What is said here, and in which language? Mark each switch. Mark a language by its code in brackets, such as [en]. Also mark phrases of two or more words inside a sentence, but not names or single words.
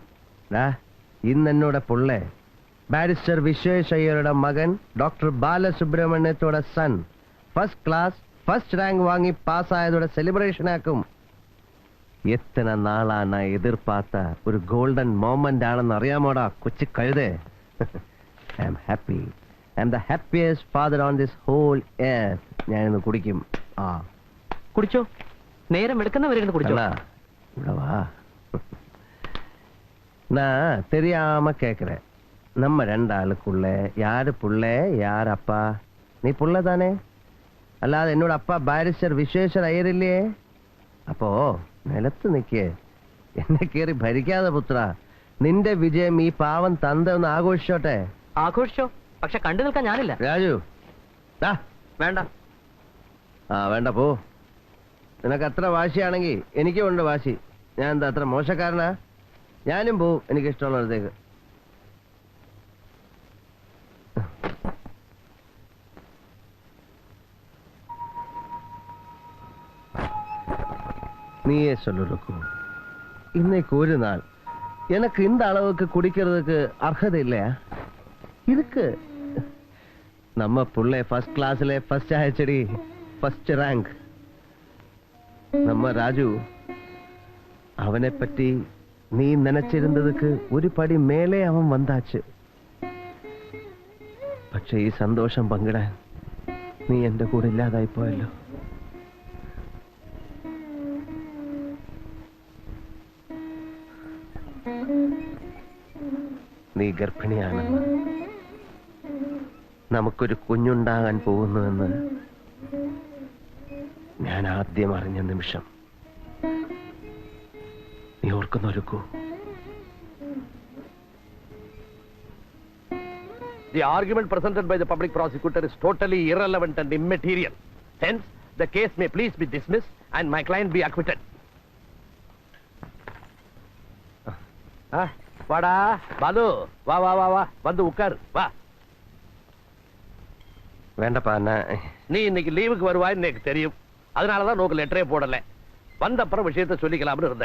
[ml] ഇന്ന് എന്നോട് പുള്ളേ ബാരിസ്റ്റർ വിശ്വേശ്വരയ്യരുടെ മകൻ ഡോക്ടർ ബാലസുബ്രഹ്മണ്യത്തോടെ സൺ [en] first class first rank [ml] വാങ്ങി പാസ്സായതോടെ സെലിബ്രേഷൻ ആക്കും. എത്ര നാളാണ് എതിർപ്പാത്ത ഒരു [en] golden moment [ml] ആണെന്ന് അറിയാമോടാ കൊച്ചു കഴുതേ. [en] I am happy. I am the happiest father on this whole earth. [ml] ഞാനിന്ന് കുടിക്കും. കുടിച്ചോ, നേരം എടുക്കുന്നവരെ കുടിച്ചോ. ഇവിടെ വാ. [ta] நான் தெரியாம கேக்குறேன். நம்ம 2 ஆளுக்குள்ள யாரு புள்ளே யார் அப்பா? நீ புள்ள தானே? [ml] അല്ലാതെ എന്നോട് അപ്പ ബാരിസ്റ്റർ വിശ്വേശ്വര അയ്യർ ഇല്ലേ? അപ്പോ നിലത്ത് നിൽക്കേ, എന്നെ കേറി ഭരിക്കാതെ പുത്ര. നിന്റെ വിജയം ഈ പാവം തന്ത ഒന്ന് ആഘോഷിച്ചോട്ടെ. ആഘോഷിച്ചോ, പക്ഷെ കണ്ടു നിൽക്കാൻ ഞാനില്ല. രാജു വേണ്ട. വേണ്ട പോ. നിനക്ക് അത്ര വാശിയാണെങ്കിൽ എനിക്കും ഉണ്ട് വാശി. ഞാൻ എന്താ അത്ര മോശക്കാരനാ? ഞാനും പോവും എനിക്കിഷ്ടമുള്ളിടത്തേക്ക്. [ta] நீயே சொல்லு ருக்கு. இன்னைக்கு ஒரு நாள் எனக்கு இந்த அளவுக்கு குடிக்கிறதுக்கு அர்ஹதை இல்லையா? இதுக்கு நம்ம புள்ளை ஃபர்ஸ்ட் கிளாஸ்ல ஃபர்ஸ்ட் ஆயிடுச்சடி, [en] first rank. [ta] நம்ம ராஜு அவனை பற்றி நீ நினைச்சிருந்ததுக்கு ஒரு படி மேலே அவன் வந்தாச்சு. [ml] പക്ഷേ ഈ സന്തോഷം പങ്കിടാൻ നീ എന്റെ കൂടെ ഇല്ലാതായി പോയല്ലോ. നീ ഗർഭിണിയാണെന്ന്, നമുക്കൊരു കുഞ്ഞുണ്ടാകാൻ പോകുന്നുവെന്ന് ഞാൻ ആദ്യം അറിഞ്ഞ നിമിഷം നീ ഓർക്കുന്നൊരുക്കൂ. [en] The argument presented by the public prosecutor is totally irrelevant and immaterial. Hence, the case may please be dismissed and my client be acquitted. [ta] வாடா பாலு, வா வா வா வா, வந்து உட்கார் வா. வேண்டப்பா, நீ இன்னைக்கு லீவுக்கு வருவாய்ன்னு எனக்கு தெரியும். அதனாலதான் நோக்கு லெட்டரே போடல. வந்த அப்புறம் விஷயத்தை சொல்லிக்கலாம்னு இருந்தேன்.